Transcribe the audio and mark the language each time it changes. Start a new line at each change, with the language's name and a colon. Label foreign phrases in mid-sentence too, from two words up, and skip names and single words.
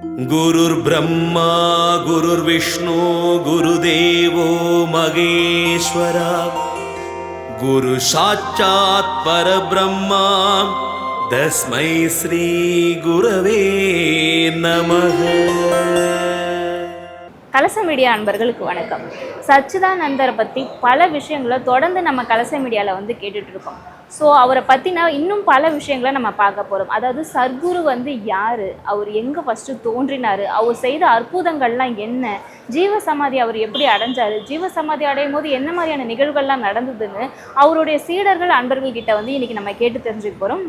Sanskrit: गुरुर्ब्रह्मा गुरुर्विष्णु गुरुदेवो महेश्वरा गुरु साक्षात् परब्रह्मा तस्मै श्री गुरवे नमः.
Tamil: கலச மீடியா அன்பர்களுக்கு வணக்கம். சச்சிதானந்தரை பற்றி பல விஷயங்களை தொடர்ந்து நம்ம கலச மீடியாவில் கேட்டுட்டு இருக்கோம். ஸோ அவரை பற்றின இன்னும் பல விஷயங்களை நம்ம பார்க்க போகிறோம். அதாவது சத்குரு யார், அவர் எங்கே ஃபஸ்ட்டு தோன்றினார், அவர் செய்த அற்புதங்கள்லாம் என்ன, ஜீவசமாதி அவர் எப்படி அடைஞ்சார், ஜீவசமாதி அடையும் போது என்ன மாதிரியான நிகழ்வுகள்லாம் நடந்ததுன்னு அவருடைய சீடர்கள் அன்பர்கள்கிட்ட இன்றைக்கி நம்ம கேட்டு தெரிஞ்சுக்க போகிறோம்.